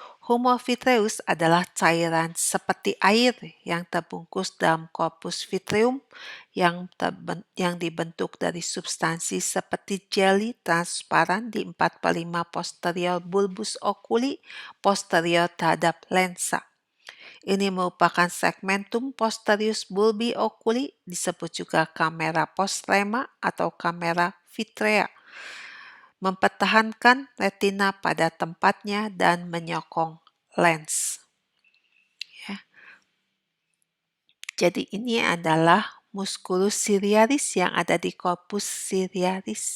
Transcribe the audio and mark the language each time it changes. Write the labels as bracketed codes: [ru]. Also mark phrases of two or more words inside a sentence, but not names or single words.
[la] Humor vitreus [id] adalah cairan seperti air yang terbungkus dalam [la] korpus vitreum [id] yang dibentuk dari substansi seperti jeli transparan di 4/5 posterior [la] bulbus oculi [id] posterior terhadap lensa. Ini merupakan [la] segmentum posterius bulbi oculi, [id] disebut juga [la] kamera postrema [id] atau [la] kamera vitrea, [id] mempertahankan retina pada tempatnya dan menyokong lens. Ya. Jadi ini adalah [la] musculus ciliaris [id] yang ada di [la] corpus ciliaris.